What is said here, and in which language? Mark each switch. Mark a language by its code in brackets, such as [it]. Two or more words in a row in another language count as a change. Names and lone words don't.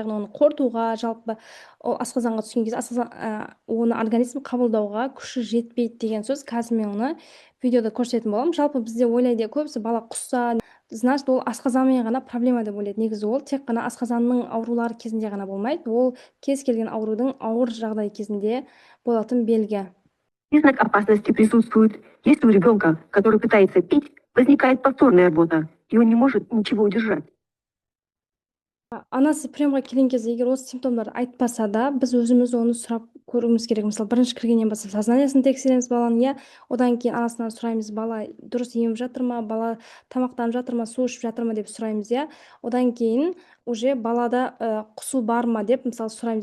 [kk] Яғни оны қорытуға, жалпы ол асқазанға түскен кезде оны организм қабылдауға күші жетпейді деген сөз. Қазір мен оны видеода көрсететін боламын. Жалпы бізде ойлайды көбісі бала құсса, значит ол асқазанмен ғана проблема деп ойлайды. Негізі ол тек қана асқазанның аурулары кезінде ғана болмайды. Ол кез келген аурудың ауыр жағдай кезінде болатын белгі. [ru] Признак опасности присутствует, если у ребенка, который пытается пить, возникает повторная рвота, и он не может ничего удержать. [kk] Анасы приемға келген кезде егер осы симптомдарды айтпаса да, біз өзіміз оны сұрап көруіміз керек. Мысалы, бірінші кіргеннен бастап сознаниесін тексереміз баланың, одан кейін анасынан сұраймыз, бала дұрыс еміп жатыр ма, бала тамақтанып жатыр ма, су ішіп жатыр ма деп сұраймыз, одан кейін уже балада құсу бар ма деп мысалы сұраймыз.